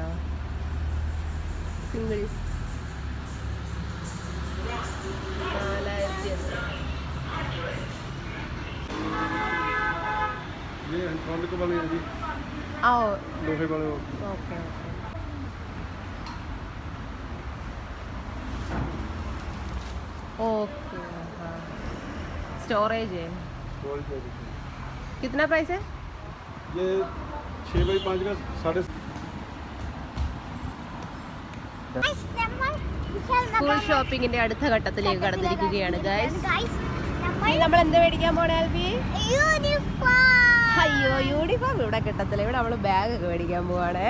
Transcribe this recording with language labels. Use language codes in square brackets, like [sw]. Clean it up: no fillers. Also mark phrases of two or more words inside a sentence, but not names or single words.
[en] സിംഗിൾ 4000. OK storage [hi] है। कितना प्राइस है ये? 6x5 का 6.5. [ml] സ്കൂൾ ഷോപ്പിങ്ങിന്റെ അടുത്ത ഘട്ടത്തിലേക്ക് കടന്നിരിക്കുകയാണ് ഗൈസ്. നമ്മൾ എന്താ മേടിക്കാൻ പോണേ ആൽബി? അയ്യോ യൂണിഫോം ഇവിടെ കിട്ടത്തില്ല. ഇവിടെ നമ്മള് ബാഗ് ഒക്കെ മേടിക്കാൻ പോവാണേ.